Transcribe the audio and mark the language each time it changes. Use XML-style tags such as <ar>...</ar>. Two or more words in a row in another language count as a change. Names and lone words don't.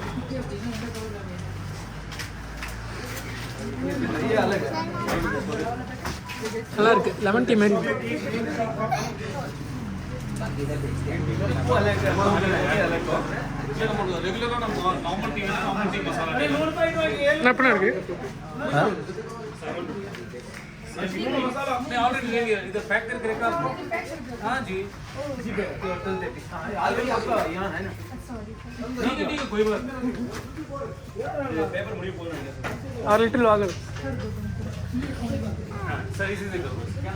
<ta>நல்லா இருக்கு,</ta> <en>lemon tea</en> <ta>மாதிரி இருக்கு. ரெகுலரா நம்ம</ta> <en>normal tea</en> <ta>மசாலா என்ன பண்ண இருக்கு?</ta> <hi>मैं ऑलरेडी ले लिया इधर पैक करके रखा आपको हाँ जी ऑलरेडी आपका यहाँ है ना ठीक है कोई बात नहीं पेपर मुड़ी बोल रहे हैं</hi> <ta>6 லிட்டர் ஆகுது.</ta> <hi>सर इसी से करो</hi>